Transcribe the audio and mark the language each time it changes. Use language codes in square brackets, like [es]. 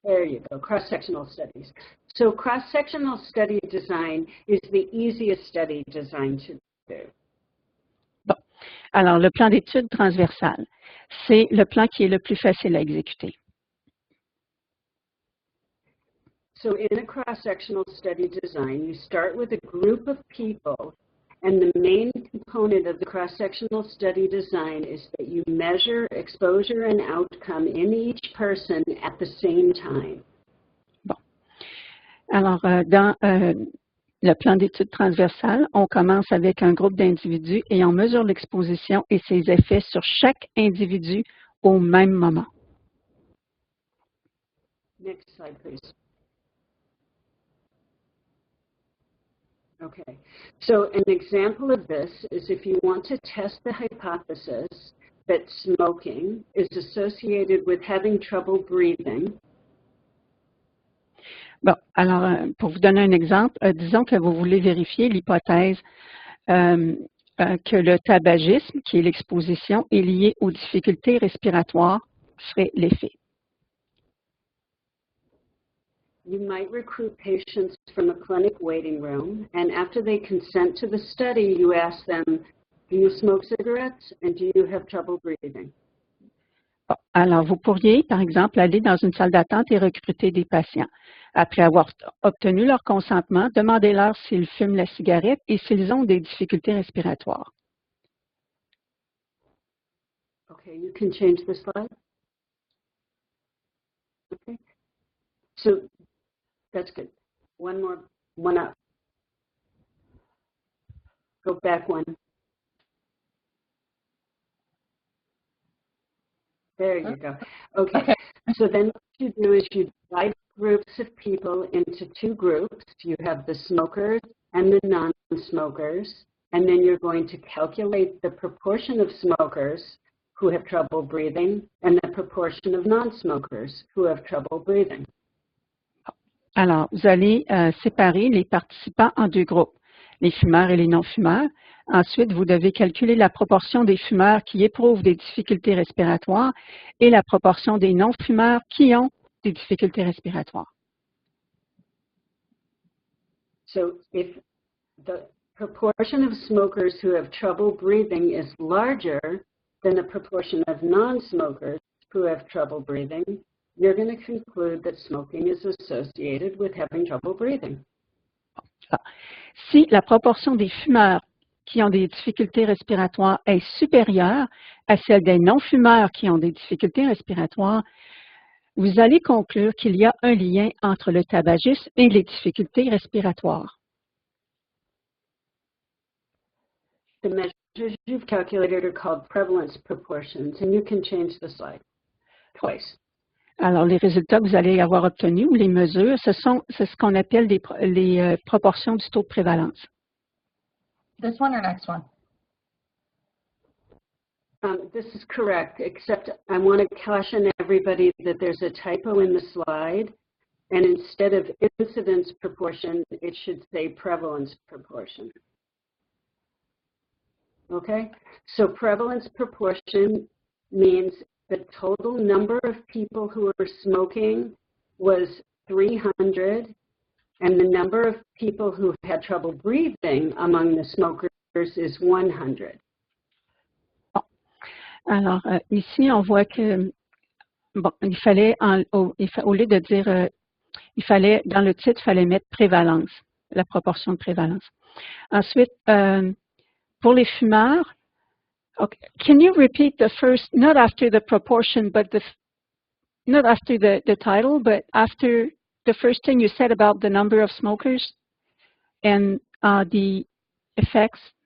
[en] There you go, cross-sectional studies. So cross-sectional study design is the easiest study design to do. [fr] Bon. Alors, le plan d'études transversal, c'est le plan qui est le plus facile à exécuter. [en] So in a cross-sectional study design, you start with a group of people, and the main component of the cross-sectional study design is that you measure exposure and outcome in each person at the same time. [fr] Bon. Alors, dans le plan d'études transversal, on commence avec un groupe d'individus et on mesure l'exposition et ses effets sur chaque individu au même moment. [en] Next slide, please. Okay, so an example of this is if you want to test the hypothesis that smoking is associated with having trouble breathing. [fr] Bon, alors, pour vous donner un exemple, disons que vous voulez vérifier l'hypothèse que le tabagisme, qui est l'exposition, est lié aux difficultés respiratoires, serait l'effet. [en] You might recruit patients from a clinic waiting room, and after they consent to the study, you ask them, do you smoke cigarettes and do you have trouble breathing? [fr] Bon, alors, vous pourriez, par exemple, aller dans une salle d'attente et recruter des patients. Après avoir obtenu leur consentement, demandez-leur s'ils fument la cigarette et s'ils ont des difficultés respiratoires. [en] Okay, you can change the slide. Okay, so that's good. One up. Go back one. There you go. Okay, so then what you do is you divide groups of people into 2 groups. You have the smokers and the non-smokers, and then you're going to calculate the proportion of smokers who have trouble breathing and the proportion of non-smokers who have trouble breathing. [fr] Alors, vous allez séparer les participants en 2 groupes, les fumeurs et les non-fumeurs. Ensuite, vous devez calculer la proportion des fumeurs qui éprouvent des difficultés respiratoires et la proportion des non-fumeurs qui ont des difficultés respiratoires. [en] So if the proportion of smokers who have trouble breathing is larger than the proportion of non-smokers who have trouble breathing, you're going to conclude that smoking is associated with having trouble breathing. [fr] Si la proportion des fumeurs qui ont des difficultés respiratoires est supérieure à celle des non-fumeurs qui ont des difficultés respiratoires, vous allez conclure qu'il y a un lien entre le tabagisme et les difficultés respiratoires. [en] The measures you've calculated are called prevalence proportions, and you can change the slide twice. [fr] Alors, les résultats que vous allez avoir obtenus ou les mesures, c'est ce qu'on appelle les proportions du taux de prévalence. [en] This one or next one? This is correct, except I want to caution everybody that there's a typo in the slide, and instead of incidence proportion, it should say prevalence proportion. Okay, so prevalence proportion means the total number of people who were smoking was 300, and the number of people who had trouble breathing among the smokers is 100. [fr] Alors, ici, on voit que, bon, il fallait, au lieu de dire, il fallait, dans le titre, il fallait mettre prévalence, la proportion de prévalence. Ensuite, pour les fumeurs, [en] okay, can you repeat the first, not after the proportion, but not after the title, but after the first thing you said about the number of smokers and the effects?